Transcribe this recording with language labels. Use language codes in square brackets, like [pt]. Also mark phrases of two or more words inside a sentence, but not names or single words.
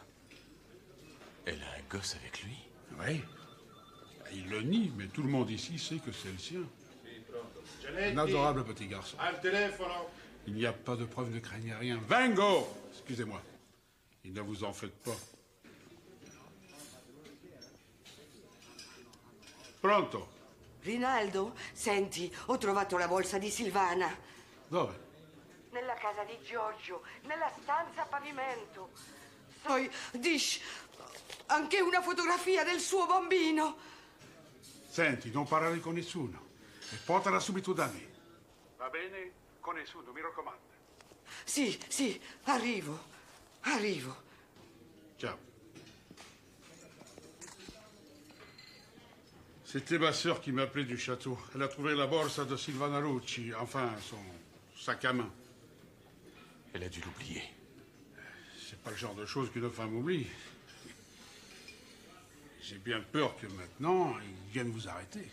[fr] Elle a un gosse avec lui? Oui. Il le nie, mais tout le monde ici sait que c'est le sien. Un adorable petit garçon. [it] Al telefono. [fr] Il n'y a pas de preuve, ne craignez rien. Vengo! Excusez-moi. Et ne vous en faites pas. [it] Pronto? Rinaldo, senti, ho trovato la borsa di Silvana. Dove? Nella casa di Giorgio, nella stanza a pavimento. Poi, Dish, anche una fotografia del suo bambino. Senti, non parlare con nessuno. E portala subito da me. Va bene? Con nessuno, mi raccomando. Sì, sì, arrivo. Ciao. [fr] C'était ma sœur qui m'appelait du château. Elle a trouvé la borsa de Silvana Lucci, enfin, son sac à main. Elle a dû l'oublier. C'est pas le genre de choses qu'une femme oublie. J'ai bien peur que maintenant, ils viennent vous arrêter.